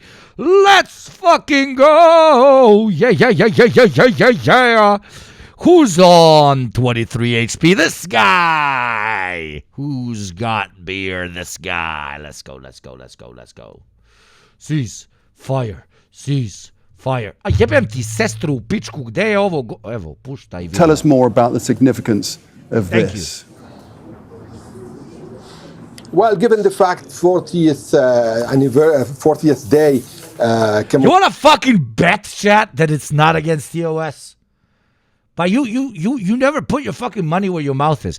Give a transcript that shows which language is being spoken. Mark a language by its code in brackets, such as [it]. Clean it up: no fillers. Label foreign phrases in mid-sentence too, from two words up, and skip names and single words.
[en] Let's fucking go. Yeah. Who's on 23 HP? This guy. Who's got beer? This guy. Let's go. Ceasefire. [sr] A jebem ti sestru pičku, gde je ovo? Evo, puštaj. [en] Tell us more about the significance of Thank this. Well, given the fact 40th day, You want to fucking bet, chat, that it's not against TOS? But you never put your fucking money where your mouth is.